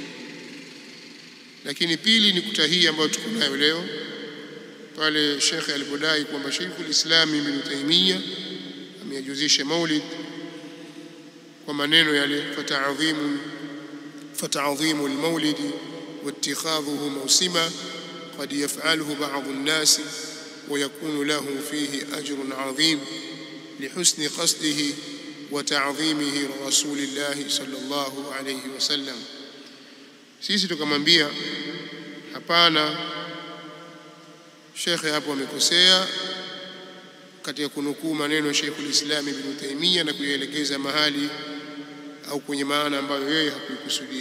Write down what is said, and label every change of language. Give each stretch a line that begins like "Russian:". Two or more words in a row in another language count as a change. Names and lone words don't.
Swahili: Lakini pili ni kuta hii ambayo tuko nayo leo, pale Sheikh alipodai kwamba Sheikhul Islam Ibn Taymiyyah ameyajuzisha maulid kwa maneno yale,
Arabic: فتعظيم المولد واتخاذه موسما قد يفعله بعض الناس ويكون له فيه أجر عظيم لحسن قصده وتعظيمه لرسول الله صلى الله عليه وسلم.
Swahili: sisi tukamwambia hapana, Sheikh hapo amekosea katika kunukuu maneno ya Sheikhul Islam Ibn Taymiyyah na kuyaelekeza mahali au kwenye maana ambayo yeye hakuikusudia.